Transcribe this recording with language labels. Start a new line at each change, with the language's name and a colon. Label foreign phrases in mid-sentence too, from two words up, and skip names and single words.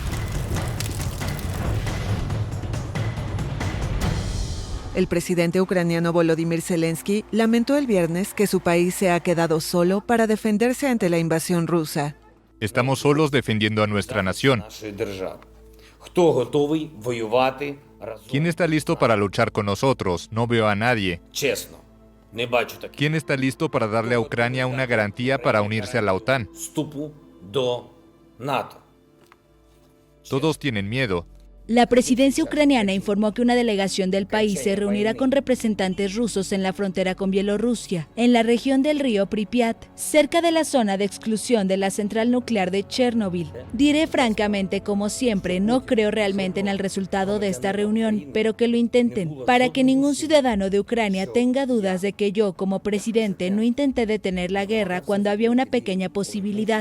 Spanish: El presidente ucraniano Volodymyr Zelensky lamentó el viernes que su país se ha quedado solo para defenderse ante la invasión rusa. Estamos solos defendiendo a nuestra nación.
Ukrainian: Хто готовий воювати разом?
Spanish: ¿Quién está listo para luchar con nosotros? No veo a nadie.
Ukrainian: Чесно, не бачу таких.
Spanish: ¿Quién está listo para darle a Ucrania una garantía para unirse a la OTAN?
Ukrainian: Вступу до НАТО.
Spanish: Todos tienen miedo. La presidencia ucraniana informó que una delegación del país se reunirá con representantes rusos en la frontera con Bielorrusia, en la región del río Pripyat, cerca de la zona de exclusión de la central nuclear de Chernobyl. Diré francamente, como siempre, no creo realmente en el resultado de esta reunión, pero que lo intenten, para que ningún ciudadano de Ucrania tenga dudas de que yo, como presidente, no intenté detener la guerra cuando había una pequeña posibilidad.